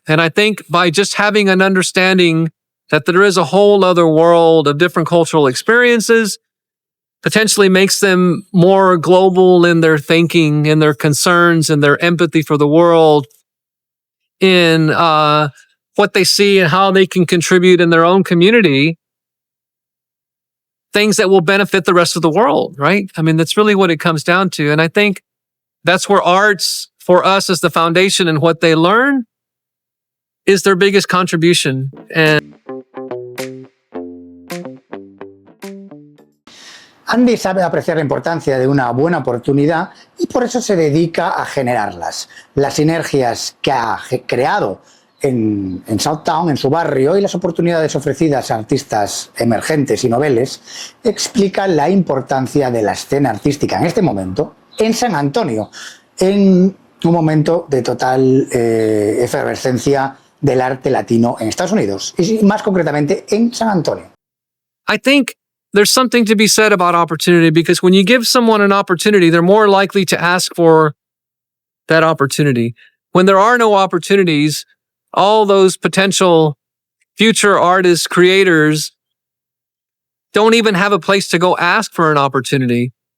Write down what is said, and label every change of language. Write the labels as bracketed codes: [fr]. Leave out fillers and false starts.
[en] And I think by just having an understanding that there is a whole other world of different cultural experiences, potentially makes them more global in their thinking, in their concerns, and their empathy for the world, in what they see and how they can contribute in their own community, things that will benefit the rest of the world, right? I mean, that's really what it comes down to. And I think that's where arts, for us as the foundation and what they learn, is their biggest contribution. And [es] Andy sabe apreciar la importancia de una buena oportunidad y por eso se dedica a generarlas. Las sinergias que ha creado en Southtown, en su barrio, y las oportunidades ofrecidas a artistas emergentes y noveles explican la importancia de la escena artística en este momento en San Antonio, en un momento de total efervescencia del arte latino en Estados Unidos y más concretamente en San Antonio. [en] I think there's something to be said about opportunity, because when you give someone an opportunity, they're more likely to ask for that opportunity. When there are no opportunities, all those potential future artists, creators, don't even have a place to go ask for an opportunity.